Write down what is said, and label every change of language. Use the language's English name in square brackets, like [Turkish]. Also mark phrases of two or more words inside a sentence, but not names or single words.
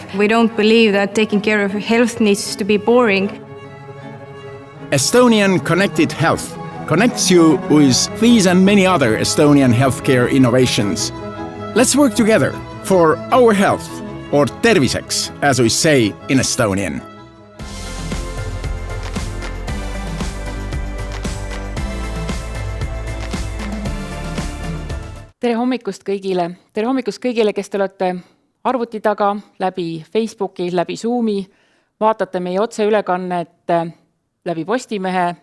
[English] We don't believe that taking care of health needs to be boring. Estonian Connected Health connects you with these and many other Estonian healthcare innovations. Let's work together for our health, or terviseks, as we say in Estonian. [Estonian] Tere hommikust kõigile! Tere hommikust kõigile, kes te olete arvuti taga, läbi Facebooki, läbi Zoomi, vaatate meie otseülekannet läbi Postimehe.